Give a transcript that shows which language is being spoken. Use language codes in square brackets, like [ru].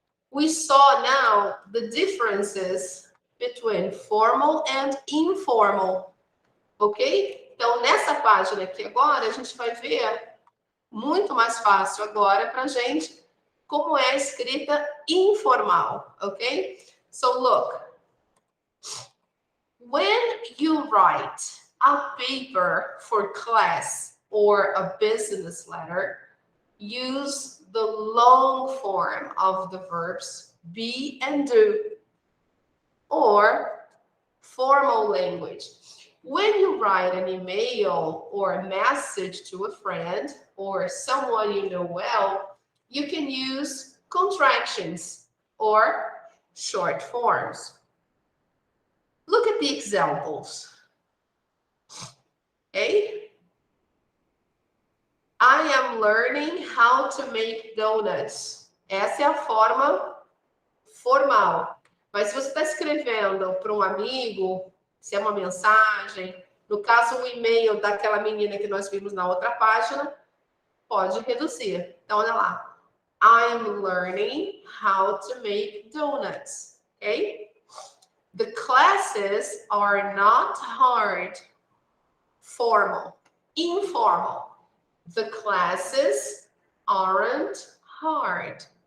[en] We saw now the differences between formal and informal. Ok? [pt] Então, nessa página aqui agora, a gente vai ver muito mais fácil agora para a gente como é a escrita informal. [en] Ok? So, look. When you write a paper for class or a business letter, use the long form of the verbs be and do, or formal language. When you write an email or a message to a friend or someone you know well, you can use contractions or short forms. Look at the examples. Okay? I am learning how to make donuts. [pt] Essa é a forma formal. Mas se você está escrevendo para um amigo, se é uma mensagem, no caso o e-mail daquela menina que nós vimos na outra página, pode reduzir. Então, olha lá. [en] I am learning how to make donuts. Okay? The classes are not hard. Formal. Informal. The classes aren't hard.